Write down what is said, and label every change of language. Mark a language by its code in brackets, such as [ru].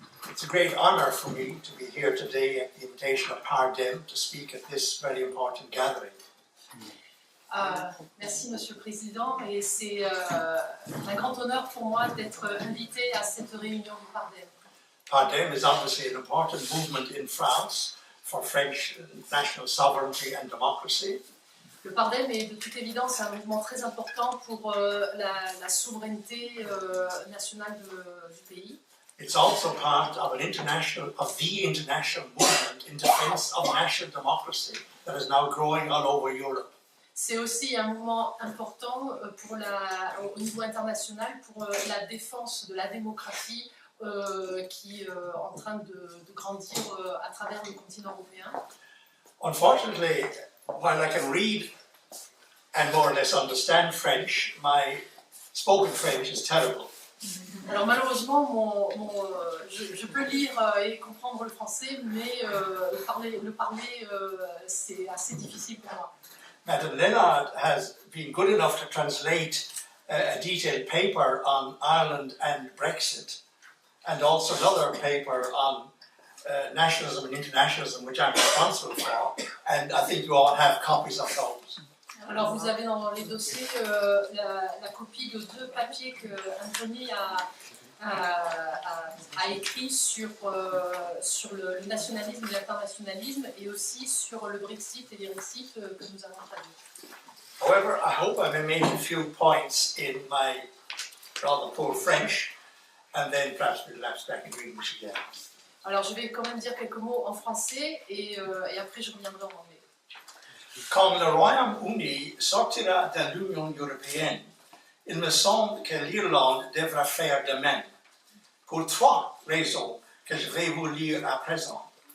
[en] It's a great honour for me to be here today at the invitation of Pardem to speak at this very important gathering. [fr] Merci Monsieur le Président, et c'est un grand honneur pour moi d'être invité à cette réunion du Pardem. [en] Pardem is obviously an important movement in France for French national sovereignty and democracy. [fr] Le Pardem est de toute évidence un mouvement très important pour la souveraineté nationale du pays. [en] It's also part of the international movement in defense of national democracy that is now growing all over Europe. [fr] C'est aussi un mouvement important au niveau international pour la défense de la démocratie qui est en train de grandir à travers le continent européen. [en] Unfortunately, while I can read and more or less understand French, my spoken French is terrible. [fr] Alors malheureusement, je peux lire et comprendre le français, mais le parler c'est assez difficile pour moi. [en] Madame Lennard has been good enough to translate a detailed paper on Ireland and Brexit, and also another paper on nationalism and internationalism, which I'm responsible for, and I think you all have copies of those. [fr] Alors vous avez dans les dossiers la copie de deux papiers que Anthony a écrit sur le nationalisme et l'internationalisme, et aussi sur le Brexit et l'Irexit que nous avons traduit. [en] However, I hope I may make a few points in my rather poor French, and then perhaps we'll lapse back into English again. [fr] Alors je vais quand même dire quelques mots en français et après je reviendrai en anglais. Quand le Royaume-Uni sortira de l'Union européenne, il me semble que l'Irlande devra faire de même, pour trois raisons que je vais vous lire à présent.